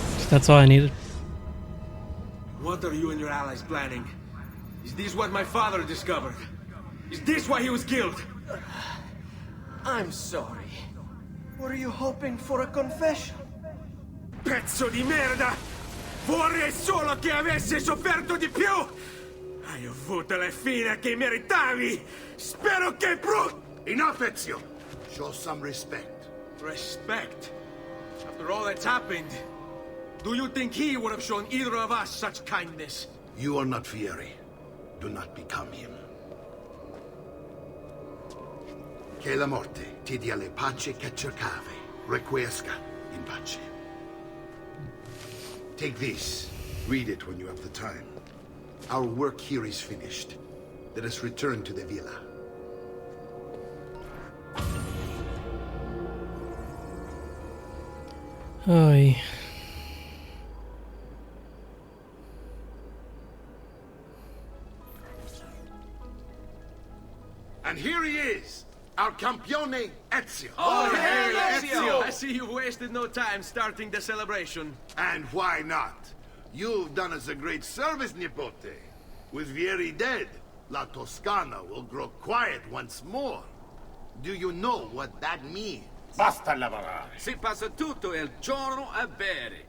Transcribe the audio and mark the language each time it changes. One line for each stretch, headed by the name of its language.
English: That's all I needed. What are you and your allies planning? Is this what my father discovered? Is this why he was killed? I'm sorry. Were you hoping for a confession?
Italian: Pezzo di merda! Vorrei solo che avessi sofferto di più! Hai avuto la fine che meritavi! Spero che
English: Enough, Ezio! Show some respect. Respect? After all that's happened, do you think he would have shown either of us such kindness? You are not Fieri. Do not become him.
Italian: Che la morte ti dia le pace che cercavi. Requiesca in pace.
English: Take this. Read it when you have the time. Our work here is finished. Let us return to the villa. Oy. And here he is, our campione Ezio. Oh, hey, Ezio! I see you've wasted no time starting the celebration. And why not? You've done us a great service, Nipote. With Vieri dead, La Toscana will grow quiet once more. Do you know what that means?
Italian: Basta lavorare. Si passa tutto il giorno a bere.